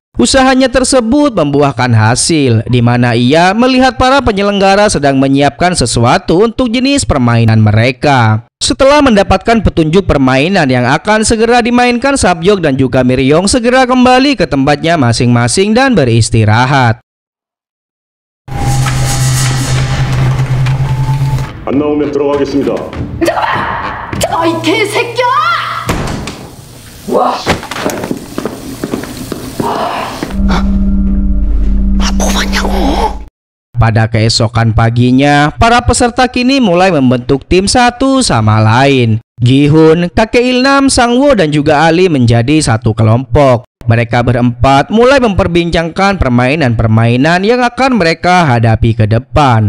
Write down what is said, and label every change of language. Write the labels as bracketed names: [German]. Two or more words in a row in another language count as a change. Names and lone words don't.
[Indonesian] Usahanya tersebut membuahkan hasil, di mana ia melihat para penyelenggara sedang menyiapkan sesuatu untuk jenis permainan mereka. Setelah mendapatkan petunjuk permainan yang akan segera dimainkan, Sabyok dan juga Miryong segera kembali ke tempatnya masing-masing dan beristirahat. [Korean] 안 나오면 들어가겠습니다. 잠깐만! 이 개새끼야! 와! 뭐 봤냐고? [Indonesian] Pada keesokan paginya, para peserta kini mulai membentuk tim satu sama lain. Gi-hun, kakek Ilnam, Sang-woo dan juga Ali menjadi satu kelompok. Mereka berempat mulai memperbincangkan permainan-permainan yang akan mereka hadapi ke depan.